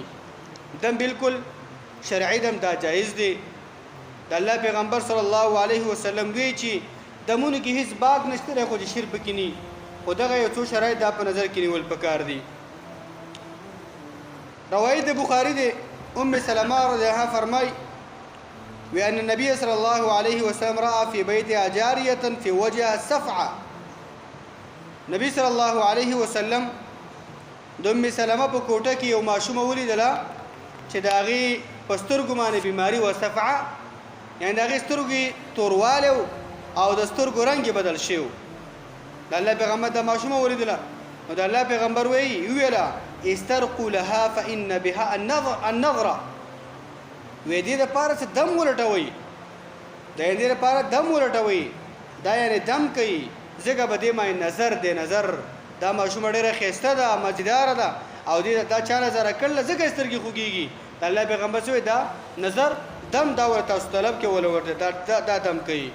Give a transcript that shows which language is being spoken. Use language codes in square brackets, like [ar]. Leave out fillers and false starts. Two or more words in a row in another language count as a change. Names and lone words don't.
[ps] دم بالکل شرعي دم دا جایز دی. د الله پیغمبر [ar] صلی الله علیه وسلم [ps] وی چې دمونو کې هیڅ باک نشته دی خو چې شرک پکې نی. خو دغه یو څو شرایط دا په نظر کې نیول پکار دي. روایت بخاری دی [ar] ام سلمہ رضی اللہ عنها فرمای وأن النبي صلى الله عليه وسلم رأى في بيتها جارية في وجهها صفعة. [ps] نبی [ar] صلی الله علیه وسلم [ps] د ام سلمہ په کوټه کې یو ماشوم ولیدله چې د هغې په سترګو باندې بیماري وه، صفعه یعنې د هغې سترګې توروالی او د سترګو رنګ یې بدل شوی و. د الله پیغمبر د ماشومه ولیدله نو د الله پیغمبر وویله [ar] استرقوا لها فإن بها النظره، [ps] وی دې دپاره څه دم ولټوئ، د دې دپاره دم ولټوئ، دا یعنې دم کوي ځکه به دې باندې نظر دی. نظر دا ماشومه ډېره ښایسته ده، مزیداره ده او دې دا چا نظره کړله ځکه یې سترګې خوږېږي. د الله پیغمبر څه وایي دا نظر دم دا ورته تاسو طلب کې وله ورته دا دم کوي.